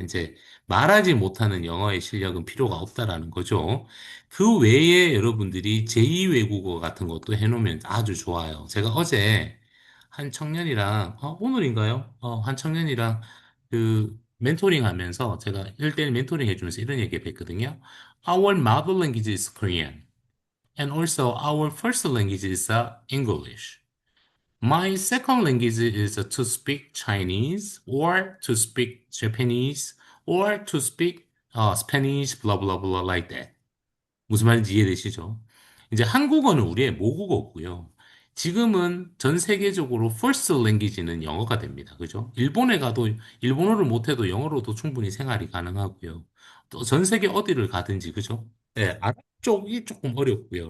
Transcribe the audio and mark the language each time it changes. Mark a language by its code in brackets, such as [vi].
[ko] 이제 말하지 못하는 영어의 실력은 필요가 없다라는 거죠. 그 외에 여러분들이 제2 외국어 같은 것도 해놓으면 아주 좋아요. 제가 어제 한 청년이랑, 오늘인가요? 한 청년이랑 그 멘토링 하면서 제가 1대1 멘토링 해주면서 이런 얘기 했거든요. [en] Our mother language is Korean. And also our first language is English. My second language is to speak Chinese or to speak Japanese or to speak Spanish, blah, blah, blah, like that. [ko] 무슨 말인지 이해되시죠? 이제 한국어는 우리의 모국어고요. 지금은 전 세계적으로 first language는 영어가 됩니다. 그죠? 일본에 가도 일본어를 못해도 영어로도 충분히 생활이 가능하고요. 또 전 세계 어디를 가든지, 그죠? 네, 아랍 쪽이 조금 어렵고요.